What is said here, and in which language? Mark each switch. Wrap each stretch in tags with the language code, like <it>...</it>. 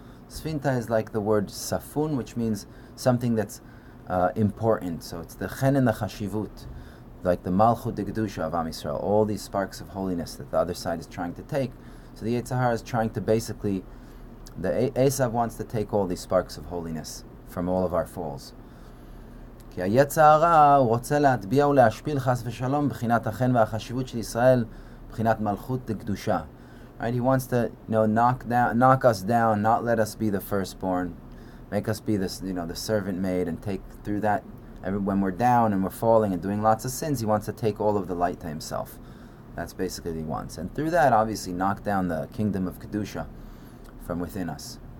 <en>Sfinta is like the word safun, which means something that's important. So it's the chen and the chashivut, like the malchut de gedusha of Am Yisrael, all these sparks of holiness that the other side is trying to take. So the Yetzer Hara is trying to basically, the Esav wants to take all these sparks of holiness from all of our falls.</en> <he>כי היצר הרע הוא רוצה להטביע ולהשפיל חס ושלום בחינת החן והחשיבות של ישראל, בחינת מלכות דקדושה.</he> <en>Right? He wants to, knock us down, not let us be the firstborn, make us be this, the servant maid, and take through that. When we're down and we're falling and doing lots of sins, he wants to take all of the light to himself. That's basically what he wants. And through that, obviously, knock down the kingdom of Kedusha from within us.</en>